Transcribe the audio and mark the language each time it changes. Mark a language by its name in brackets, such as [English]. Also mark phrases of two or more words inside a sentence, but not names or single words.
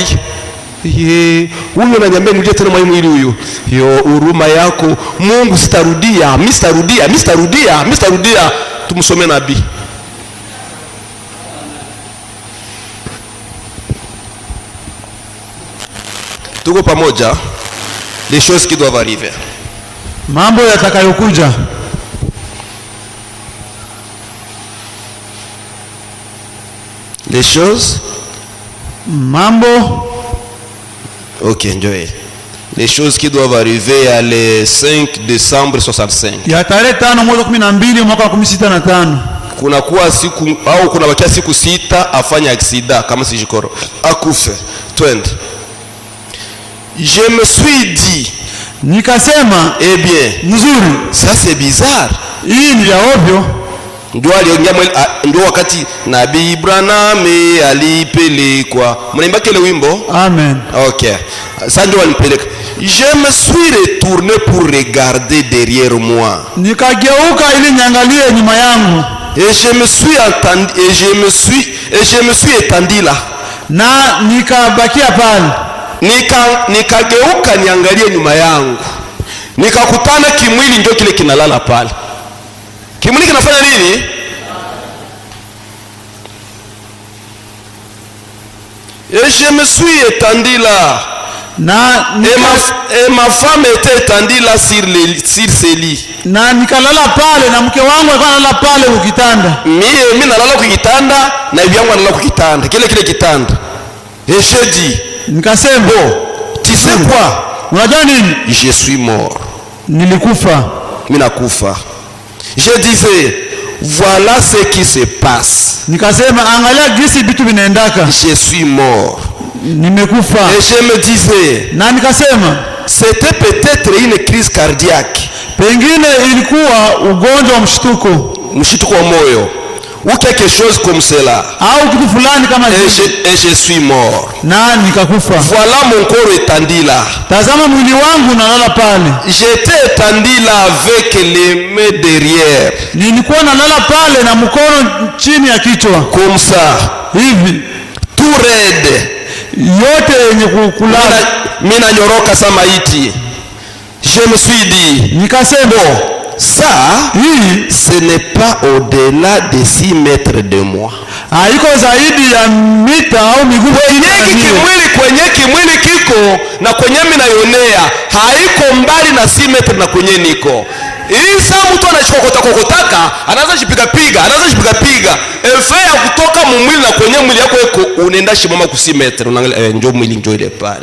[Swahili] Huyo ananiambia nirudie tena mwili huyo. Huruma yako Mungu, sitarudia. Tumsome nabii. Tuko pamoja. [French] Les choses qui doivent arriver. [Swahili] Mambo yatakayokuja. [French] Les choses. [Swahili] Mambo. [English] Ok, enjoy. [French] Les choses qui doivent arriver à le 5 décembre 65. [Swahili] Ya tarehe 5 mwezi wa 12 mwaka wa 65. Kuna kuwa siku au kuna bakia siku 6 afanya aksida kama sijikoro. Akufe. Twende. [French] Je me suis dit, [Swahili] nikasema, [French] eh bien, [Swahili] mzuri, [French] ça c'est bizarre. [Swahili] Hii ni ya ovyo. Ndio wakati Nabii Branham alipelekwa. Mnaimba kile wimbo? Amen. Okay. Sasa ndio alipeleka. [French] Je me suis retourné pour regarder derrière moi. [Swahili] Nikageuka ili niangalie nyuma yangu. [French] Et je me suis étendu là. [Swahili] Na nikabakia pale. Nikageuka niangalie nyuma yangu. Nikakutana kimwili ndio kile kinalala pale. Kimwili kinafanya nini? [French] Et je me suis étendu là. Et ma femme était étendue là sur ses lits. [Swahili] Na nikalala pale na mke wangu alikuwa analala pale kwa kitanda. Mimi nalala kwa kitanda na bibi yangu analala kwa kitanda. Kile kitanda. [French] Et je dis, [Swahili] nikasema, [French] tu sais quoi? [Swahili] Unajua nini? [French] Je suis mort. [Swahili] Nilikufa. Mimi nakufa. [French] Je disais, voilà ce qui se passe. [Swahili] Nikasema, angalia jinsi vitu vinaendaka. [French] Je suis mort. [Swahili] Nimekufa. [French] Et je me disais, [Swahili] na nikasema, [French] c'était peut-être une crise cardiaque. [Swahili] Pengine ilikuwa ugonjwa wa mshtuko wa moyo. [French] ou quelque chose comme cela, [Swahili] au kitu fulani kama hivi, [French] et je suis mort. [Swahili] na nikakufa. [French] Voilà mon corps étendu là. [Swahili] Tazama mwili wangu nalala pale. [French] J'étais étendu là avec les mains derrière. [Swahili] Nilikuwa nalala pale na mkono chini ya kichwa. [French] Comme ça. [Swahili] Hivi. [French] Tout raide. [Swahili] Yote yenye kulala. Mimi nanyoroka sama maiti. [French] Je me suis dit, [Swahili] nikasema [French] ça, ce n'est pas au-delà de 6 mètres de moi. [Swahili] Haiko zaidi ya mita au miguu kwenye kimwili kiko na kwenye mimi naionea haiko mbali na 6 metre na kwenye niko. Isa mtu anachokotaka anaanza jipiga piga efe ya kutoka mwili na kwenye mwili yako iko unaenda shimama ku 6 metre, unaangalia njoo mwili njoo ile pale.